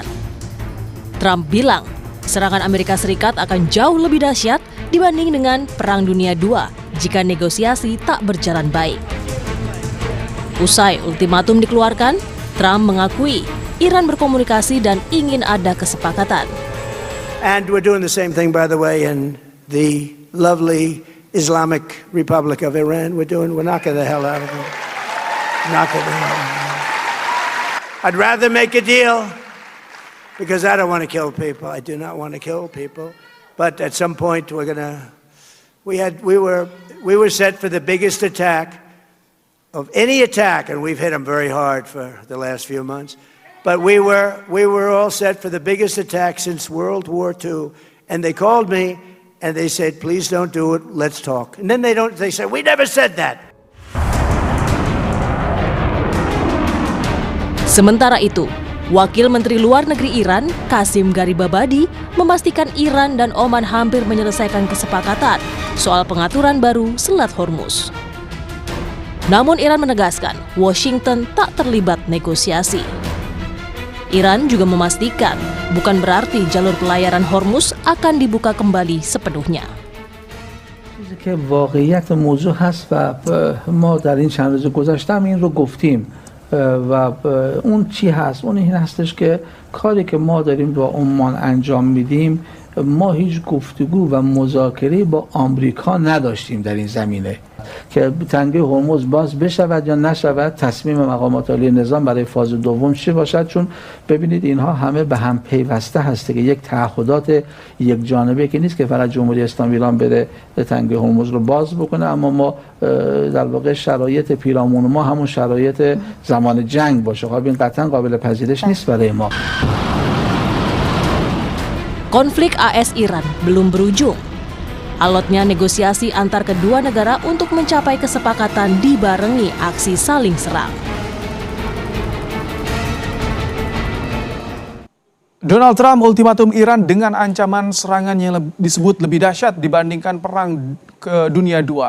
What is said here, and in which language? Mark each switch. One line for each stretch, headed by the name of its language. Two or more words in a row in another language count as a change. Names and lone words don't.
Indonesian: Trump bilang serangan Amerika Serikat akan jauh lebih dahsyat dibanding dengan Perang Dunia II jika negosiasi tak berjalan baik. Usai ultimatum dikeluarkan, Trump mengakui Iran berkomunikasi dan ingin ada kesepakatan.
English: And we're doing the same thing, by the way, in the lovely Islamic Republic of Iran. We're knocking the hell out of them. Knocking the hell out of them. I'd rather make a deal, because I don't want to kill people. I do not want to kill people. But at some point we were set for the biggest attack of any attack, and we've hit them very hard for the last few months. But we were all set for the biggest attack since World War II. And they called me and they said, please don't do it, let's talk. And then they said, we never said that.
Indonesian: Sementara itu, Wakil Menteri Luar Negeri Iran, Qasim Garibabadi, memastikan Iran dan Oman hampir menyelesaikan kesepakatan soal pengaturan baru Selat Hormuz. Namun Iran menegaskan Washington tak terlibat negosiasi. Iran juga memastikan bukan berarti jalur pelayaran Hormuz akan dibuka kembali sepenuhnya.
Persian: که واقعیت موضوع هست و ما در این چند روز گذشته هم این رو گفتیم و اون چی هست؟ اون این هستش که کاری که ما داریم با عمان انجام میدیم، ما هیچ گفتگو و مذاکره با آمریکا نداشتیم در این زمینه که تنگه هرمز باز بشود یا نشود. تصمیم مقامات عالی نظام برای فاز دوم چی باشد؟ چون ببینید اینها همه به هم پیوسته هسته که یک تعهدات یک جانبه که نیست که فقط جمهوری اسلامی ایران بره تنگه هرمز رو باز بکنه، اما ما در واقع شرایط پیرامون ما همون شرایط زمان جنگ باشه. خب این قطعا قابل پذیرش نیست برای ما.
Indonesian: Konflik AS-Iran belum berujung. Alotnya negosiasi antar kedua negara untuk mencapai kesepakatan dibarengi aksi saling serang. Donald Trump ultimatum Iran dengan ancaman serangan yang disebut lebih dahsyat dibandingkan Perang Dunia II.